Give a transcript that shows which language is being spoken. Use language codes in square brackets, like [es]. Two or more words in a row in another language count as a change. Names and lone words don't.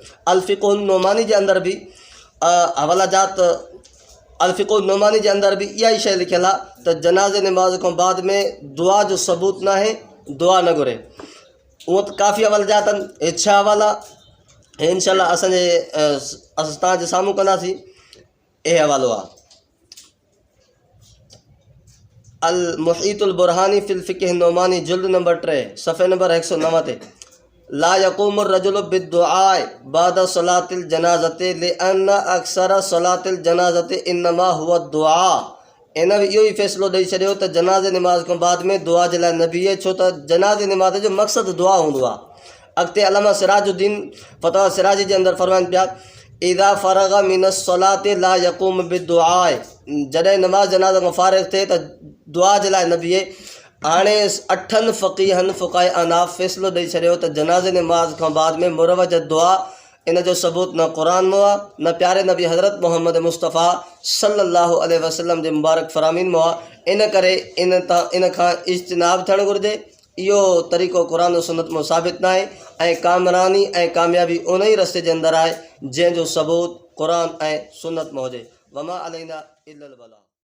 [sd] अल-फ़िक़्हु नोमानी जे अंदरि बि हवाला जात अल-फ़िक़्हु नोमानी जे अंदरि बि इहा ई शइ लिखियलु आहे त जनाज़े नमाज़ खां बाद में दुआ जो सबूत न आहे, दुआ न घुरे। उहो त काफ़ी हवाला जात आहिनि। हे 6 हवाला हे इंशाअल्लाह असां तव्हांजे साम्हूं कंदासीं। हे हवालो आहे अल मुहीतुल बुरहानी फिल फ़िक़्ह नोमानी जुल्द नंबर 3 सफ़े नंबर 109 ते। [ar] لا يقوم رجل بالدعاء بعد صلاة الجنازة لأن أكثر صلاة الجنازة إنما هو دعاء. [sd] इन बि इहो ई फ़ैसिलो ॾेई छॾियो त जनाज़े नमाज़ खां बाद में दुआ जे लाइ न बीहे, छो त जनाज़े नमाज़ जो मक़सदु दुआ हूंदो आहे। अॻिते अलामा सिराजुद्दीन फतवा सिराजी जे अंदरि फरमाइनि पिया [ar] إذا فرغ من الصلاة لا يقوم بالدعاء, [sd] जॾहिं नमाज़ जनाज़े खां फ़ारिग़ थिए त दुआ जे लाइ न बीहे। हाणे 8 फ़क़ीहनि फ़ुक़ाए अनाफ़ फ़ैसिलो ॾेई छॾियो त जनाज़े नमाज़ खां बाद में मुरवज दुआ इन जो सबूत न क़ुरान में आहे, न प्यारे नबी हज़रत मोहम्मद मुस्तफ़ा [ar] صلى الله عليه وسلم [sd] जे मुबारक फ़रामीन में आहे। इन करे इन खां इज्तिनाब थियणु घुरिजे। इहो तरीक़ो क़ुरान सुन्नत में साबित न आहे ऐं कामरानी ऐं कामयाबी उन ई रस्ते जे अंदरि आहे जंहिंजो सबूत क़ुरान ऐं सुन्नत में हुजे। [ar] وما علينا إلا البلاغ.